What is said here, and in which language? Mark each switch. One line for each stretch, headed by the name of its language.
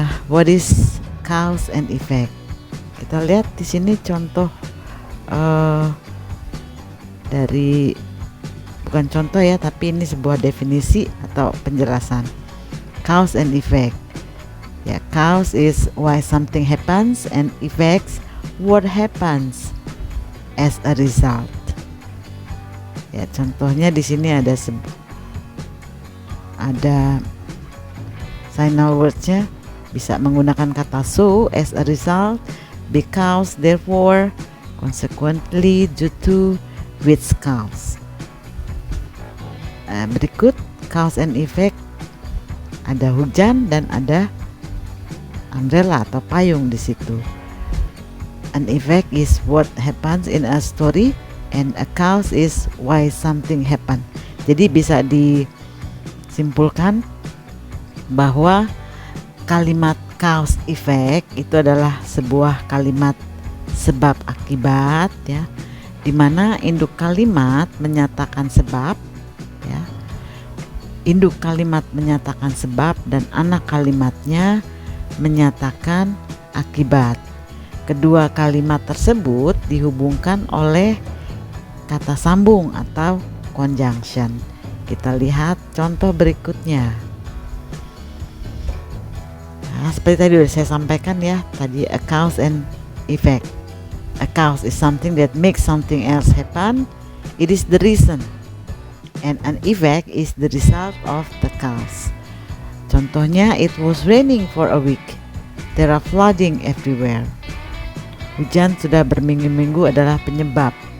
English: What is cause and effect?
Indonesian: Kita lihat di sini contoh dari bukan contoh ya, tapi ini sebuah definisi atau penjelasan.
English: Cause and effect. Ya, cause is why something happens and effects what happens as a result.
Indonesian: Ya, contohnya di sini ada signal words-nya bisa menggunakan kata so, as a result, because, therefore, consequently, due to, which cause. Berikut cause and effect, ada hujan dan ada umbrella atau payung di situ.
English: An effect is what happens in a story and a cause is why something happen.
Indonesian: Jadi bisa disimpulkan bahwa kalimat cause effect itu adalah sebuah kalimat sebab akibat ya, di mana induk kalimat menyatakan sebab ya. Induk kalimat menyatakan sebab dan anak kalimatnya menyatakan akibat. Kedua kalimat tersebut dihubungkan oleh kata sambung atau conjunction. Kita lihat contoh berikutnya. Nah, seperti tadi sudah saya sampaikan ya, tadi a cause and effect.
English: A cause is something that makes something else happen. It is the reason. And an effect is the result of the cause. Contohnya, it was raining for a week. There are flooding everywhere.
Indonesian: Hujan sudah berminggu-minggu adalah penyebab.